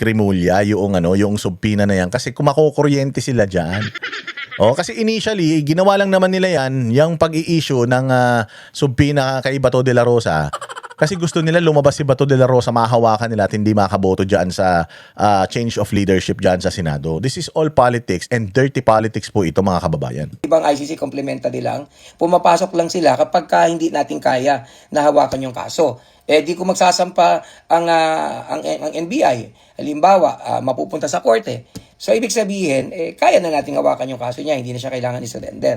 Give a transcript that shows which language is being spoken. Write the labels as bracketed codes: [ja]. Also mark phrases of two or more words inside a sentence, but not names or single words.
[tl] Cremulya yung subpina na yan kasi kumakukuryente sila dyan. Kasi initially, ginawa lang naman nila yan, yung pag-i-issue ng subpina kay Bato de la Rosa. Kasi gusto nila lumabas si Bato de la Rosa, mahahawakan nila at hindi makaboto dyan sa [en] change of leadership [tl] dyan sa Senado. [en] This is all politics and dirty politics [tl] po ito mga kababayan. ibang ICC complementary lang, pumapasok lang sila kapag hindi natin kaya na hawakan yung kaso. Di ko magsasampa ang NBI. Halimbawa, mapupunta sa korte. So, ibig sabihin, kaya na natin hawakan yung kaso niya, hindi na siya kailangan i-surrender.